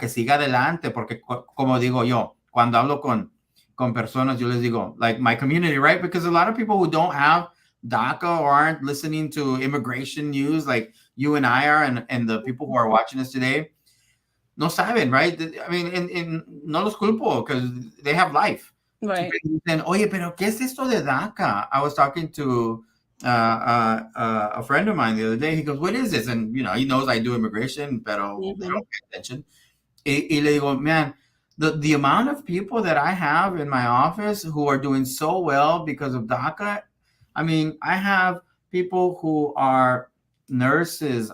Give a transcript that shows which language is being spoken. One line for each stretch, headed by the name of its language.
Spanish: Que siga adelante, porque como digo yo, cuando hablo con personas, yo les digo,
English: like my community, right? Because a lot of people who don't have DACA or aren't listening to immigration news like you and I are, and the people who are watching us today,
Spanish: no saben,
English: right? I mean,
Spanish: no los culpo
English: because they have life. Right.
Spanish: Then, oye, pero ¿qué es esto de DACA?
English: I was talking to a friend of mine the other day. He goes, what is this? And, you know, he knows I do immigration,
Spanish: pero
English: they don't pay attention.
Spanish: Y le digo,
English: man, the amount of people that I have in my office who are doing so well because of DACA, I mean, I have people who are nurses.